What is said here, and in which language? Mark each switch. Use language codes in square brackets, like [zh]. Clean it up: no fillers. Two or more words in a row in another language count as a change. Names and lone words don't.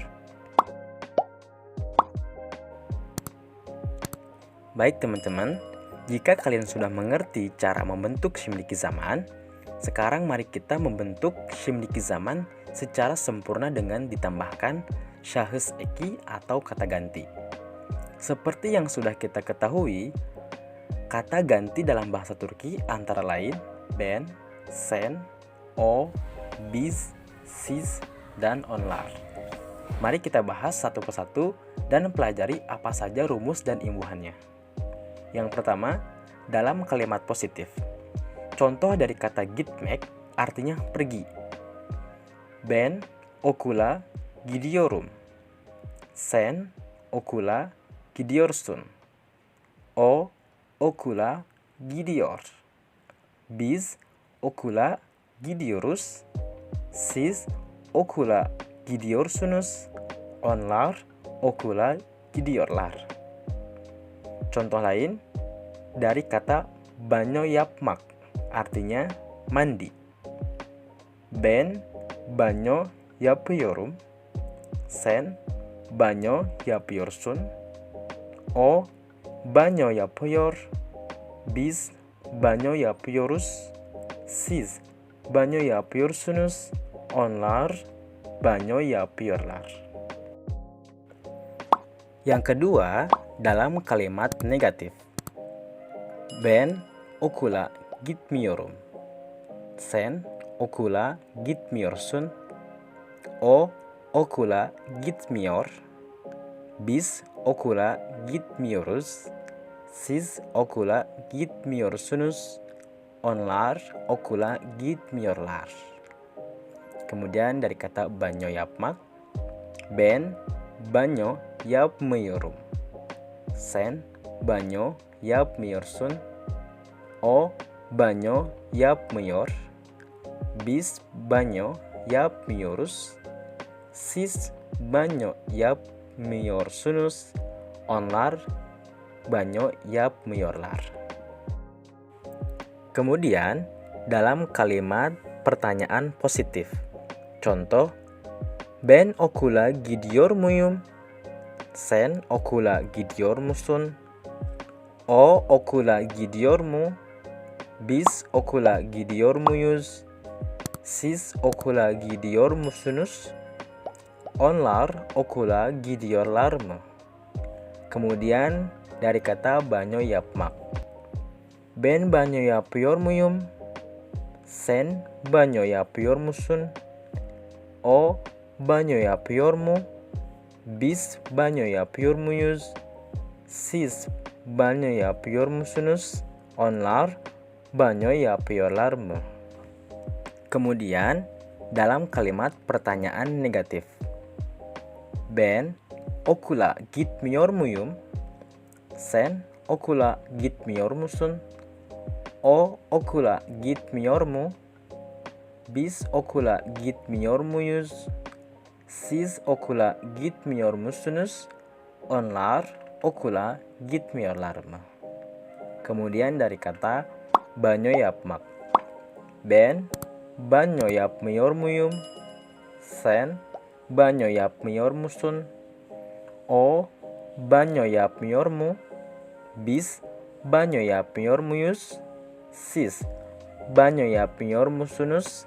[id] Baik teman-teman, jika kalian sudah mengerti cara membentuk [tr] shimdiki zaman, [id] sekarang mari kita membentuk [tr] shimdiki zaman [id] secara sempurna dengan ditambahkan [tr] şahıs eki [id] atau kata ganti. Seperti yang sudah kita ketahui, kata ganti dalam bahasa Turki antara lain [tr] ben, sen, o, biz, siz, [id] dan onlar. Mari kita bahas satu persatu dan pelajari apa saja rumus dan imbuhannya. Yang pertama, dalam kalimat positif. Contoh dari kata gitmek artinya pergi. [tr] Ben okula gidiyorum. Sen okula gidiyorsun. O okula gidiyor. Biz okula gidiyoruz. Siz okula gidiyorsunuz. Onlar okula gidiyorlar. [id] Contoh lain dari kata [tr] banyo yapmak [id] artinya mandi. [tr] Ben banyo yapıyorum. Sen banyo yapıyorsun. O banyo yapıyor. Biz banyo yapıyoruz. Siz banyo yapıyorsunuz. Onlar banyo yapıyorlar. [id] Yang kedua, dalam kalimat negatif. [tr] Ben okula gitmiyorum. Sen okula gitmiyorsun. O okula gitmiyor. Biz okula gitmiyoruz. Siz okula gitmiyorsunuz. Onlar okula gitmiyorlar. [id] Kemudian dari kata [tr] banyo yapmak, ben banyo yapmıyorum. Sen banyo yapmıyorsun. O banyo yapmıyor. Biz banyo yapmıyoruz. Siz banyo yapmıyorsunuz. Onlar banyo yapmıyorlar. [id] Kemudian dalam kalimat pertanyaan positif. Contoh, [tr] ben okula gidiyor muyum? Sen okula gidiyor musun? O okula gidiyor mu? Biz okula gidiyor muyuz? Siz okula gidiyor musunuz? Onlar okula gidiyorlar mı? [id] Kemudian dari kata [tr] banyo yapmak. Ben banyo yapıyor muyum? Sen banyo yapıyor musun? O banyo yapıyor mu? Biz banyo yapıyor muyuz? Siz banyo yapıyor musunuz? Onlar banyo yapıyorlar mı? [id] Kemudian dalam kalimat pertanyaan negatif. [tr] Ben okula gitmiyor muyum? Sen okula gitmiyor musun? O okula gitmiyor mu? Biz okula gitmiyor muyuz? Siz okula gitmiyor musunuz? Onlar okula gitmiyorlar mı? [id] Kemudian dari kata [tr] banyo yapmak. Ben banyo yapmıyor muyum? Sen banyo yapmıyor musun? O banyo yapmıyor mu? Biz banyo yapmıyor muyuz? Siz banyo yapmıyor musunuz?